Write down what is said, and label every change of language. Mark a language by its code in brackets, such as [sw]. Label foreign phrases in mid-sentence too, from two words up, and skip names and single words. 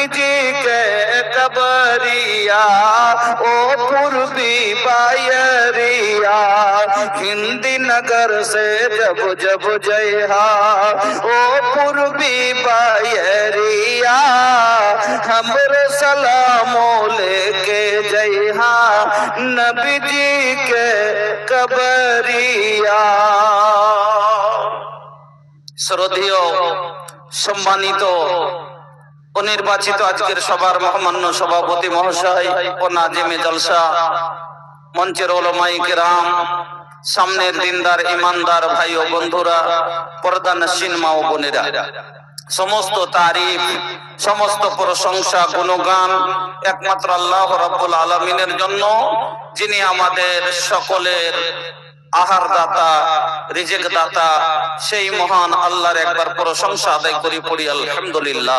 [bho] जी के कबरिया ओ पूर्वी बयरिया हिंदी नगर से जब जब जयहा ओ पूर्वी बयरिया हमरो सलामो लेके जयहा नबी जी के कबरिया। [bn] শ্রদ্ধেয় সম্মানিত ও নির্বাচিত আজকের সবার মহামান্য সভাপতি মহাশয় ও নাজিমে জলসা মঞ্চের ওলামায়ে কেরাম সামনের দিনদার ইমানদার ভাই ও বন্ধুরা পর্দা নশীন মা ও বোনেরা সমস্ত তারিফ সমস্ত প্রশংসা গুণগান একমাত্র [ar] الله رب العالمين [bn] জন্য যিনি আমাদের সকলের আহার দাতা রিজিক দাতা সেই মহান আল্লাহর একবার প্রশংসা আদায় করি পড়ি আলহামদুলিল্লাহ।